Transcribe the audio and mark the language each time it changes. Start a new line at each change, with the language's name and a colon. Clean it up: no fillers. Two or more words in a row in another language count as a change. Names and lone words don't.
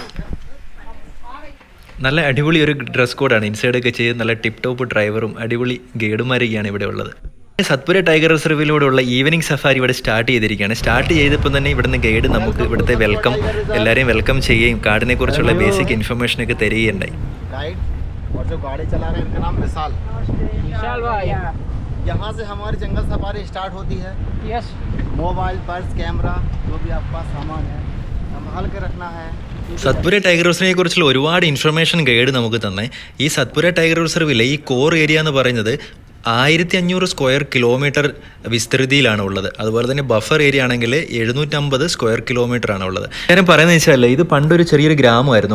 Malayalam: നല്ല അടിപൊളി ഒരു ഡ്രസ് കോഡാണ്. ഇൻസൈഡൊക്കെ ചെയ്ത് നല്ല
English: tip top
Malayalam: ഡ്രൈവറും അടിപൊളി ഗൈഡുമാരൊക്കെയാണ് ഇവിടെ ഉള്ളത്. സത്പുര ടൈഗർ റിസർവിലൂടെയുള്ള
English: evening safari
Malayalam: ഇവിടെ സ്റ്റാർട്ട് ചെയ്തിരിക്കുകയാണ്. സ്റ്റാർട്ട് ചെയ്തപ്പോൾ തന്നെ ഇവിടുന്ന് ഗൈഡ് നമുക്ക് ഇവിടുത്തെ എല്ലാവരെയും വെൽക്കം ചെയ്യുകയും കാടിനെ കുറിച്ചുള്ള
English: basic information
Malayalam: തരികയുണ്ടായി.
Hindi: यहाँ से हमारी जंगल
English: safari start
Hindi: होती है. यस. मोबाइल, पर्स, कैमरा, जो भी आपका सामान है संभाल के रखना है.
Malayalam: സത്പുര ടൈഗർ റിസർവിനെ കുറിച്ചുള്ള ഒരുപാട് ഇൻഫർമേഷൻ ഗൈഡ് നമുക്ക് തന്നെ. ഈ സത്പുര ടൈഗർ റിസർവിലെ ഈ
English: core area
Malayalam: എന്ന് പറയുന്നത് 1500
English: square kilometre
Malayalam: വിസ്തൃതിയിലാണ് ഉള്ളത്. അതുപോലെ തന്നെ
English: buffer area
Malayalam: ആണെങ്കിൽ 750
English: square kilometre
Malayalam: ആണ് ഉള്ളത്. കാര്യം പറയുന്നത് വെച്ചാൽ ഇത് പണ്ടൊരു ചെറിയൊരു ഗ്രാമമായിരുന്നു.